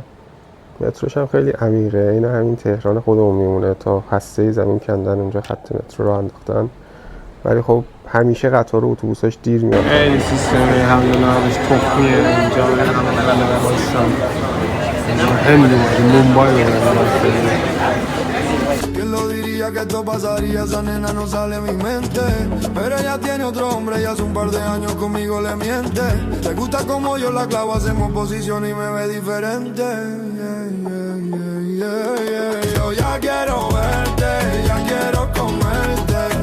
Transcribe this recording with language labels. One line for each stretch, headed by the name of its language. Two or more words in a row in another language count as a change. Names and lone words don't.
Persian: متروش هم خیلی عمیقه، این همین تهران خودمون میمونه، تا هسته زمین کندن اونجا خط مترو رو انداختن ولی خب همیشه قطار و اتوبوساش دیر میاد. این سیستم حمل و نقلش تخمیه اینجا. ممبای
Spanish: Que esto pasaría, esa nena no sale de mi mente. Pero ella tiene otro hombre y hace un par de años conmigo le miente. Le gusta como yo la clavo, hacemos posición y me ve diferente. Yo ya quiero verte, ya quiero comerte.